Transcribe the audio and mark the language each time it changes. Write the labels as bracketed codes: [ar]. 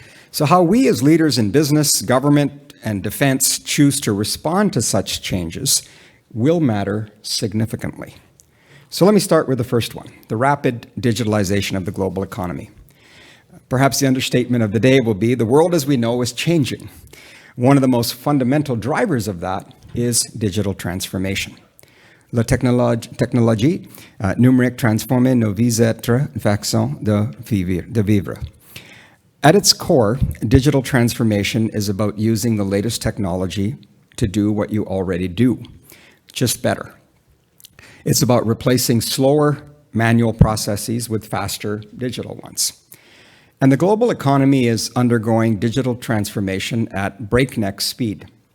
[en] So how we as leaders in business, government, and defense choose to respond to such changes will matter significantly. So let me start with the first one, the rapid digitalization of the global economy. Perhaps the understatement of the day will be the world as we know is changing. One of the most fundamental drivers of that is digital transformation. [fr] La technologie numérique transforme nos vies, être façon de vivre. [en] At its core, digital transformation is about using the latest technology to do what you already do, just better. It's about replacing slower manual processes with faster digital ones. And the global economy is undergoing digital transformation at breakneck speed.